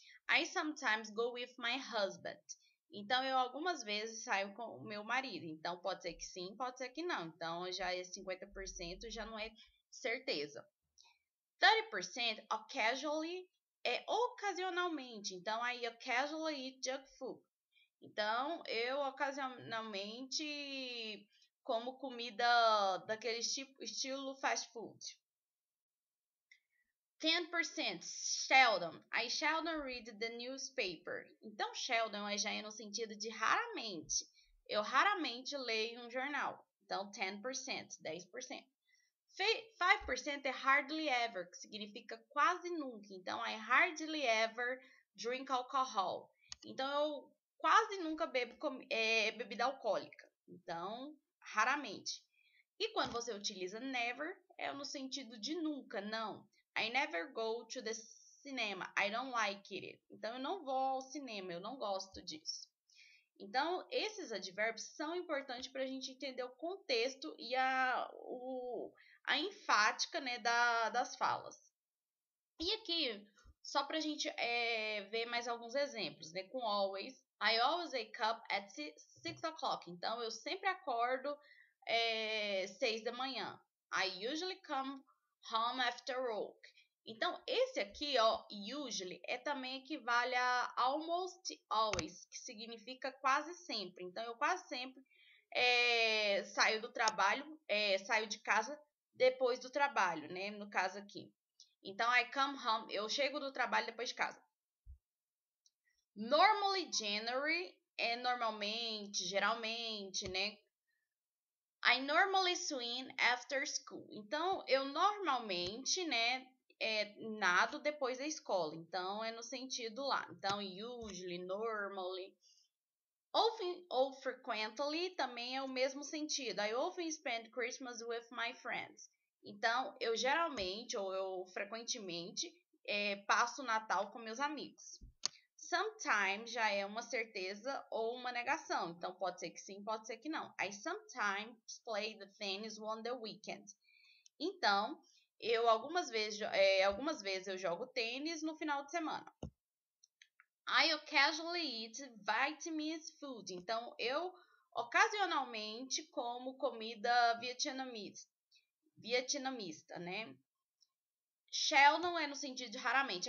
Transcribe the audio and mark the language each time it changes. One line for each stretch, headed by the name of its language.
English: I sometimes go with my husband.
Portuguese: Então, eu algumas vezes saio com o meu marido. Então, pode ser que sim, pode ser que não. Então, já é 50%, já não é certeza. 30% occasionally é ocasionalmente. Então,
English: I occasionally eat junk food.
Portuguese: Então, eu ocasionalmente como comida daquele estilo fast food. 10% seldom.
English: I seldom read the newspaper.
Portuguese: Então, seldom já é no sentido de raramente. Eu raramente leio um jornal. Então, 10%, 10%. 5% é hardly ever, que significa quase nunca. Então,
English: I hardly ever drink alcohol.
Portuguese: Então, eu quase nunca bebo bebida alcoólica. Então, raramente. E quando você utiliza never, é no sentido de nunca, não.
English: I never go to the cinema. I don't like it.
Portuguese: Então, eu não vou ao cinema, eu não gosto disso. Então, esses advérbios são importantes para a gente entender o contexto e a enfática, né, das falas. E aqui, só para a gente ver mais alguns exemplos, né, com always.
English: I always wake up at 6 o'clock.
Portuguese: Então, eu sempre acordo 6 da manhã.
English: I usually come home after work.
Portuguese: Então, esse aqui, ó, usually, também equivale a
English: almost always,
Portuguese: que significa quase sempre. Então, eu quase sempre saio do trabalho, saio de casa depois do trabalho, né? No caso aqui. Então,
English: I come home,
Portuguese: eu chego do trabalho depois de casa. Normally, January, normalmente, geralmente, né?
English: I normally swim after school.
Portuguese: Então, eu normalmente, né, nado depois da escola. Então, é no sentido lá. Então, usually, normally. Often ou frequently também é o mesmo sentido.
English: I often spend Christmas with my friends.
Portuguese: Então, eu geralmente ou eu frequentemente passo o Natal com meus amigos. Sometimes já é uma certeza ou uma negação. Então, pode ser que sim, pode ser que não.
English: I sometimes play the tennis on the weekend.
Portuguese: Então, eu algumas vezes eu jogo tênis no final de semana.
English: I occasionally eat Vietnamese food.
Portuguese: Então, eu ocasionalmente como comida vietnamista, né? Seldom é no sentido de raramente.